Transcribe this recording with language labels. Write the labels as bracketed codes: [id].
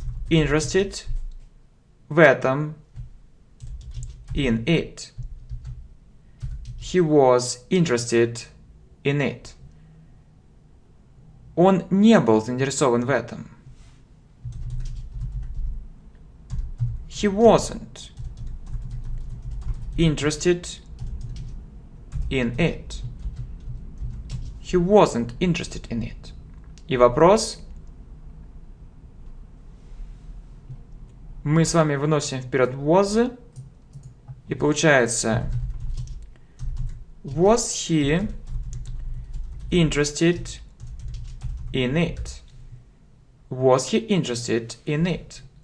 [en] Interested. [ru] В этом. [en] In it. He was interested in it. [ru] Он не был заинтересован в этом. [en] He wasn't interested in it. He wasn't interested in it. [ru] И вопрос. Мы с вами выносим вперед was. И получается [en] was he interested in it? Was he interested in it?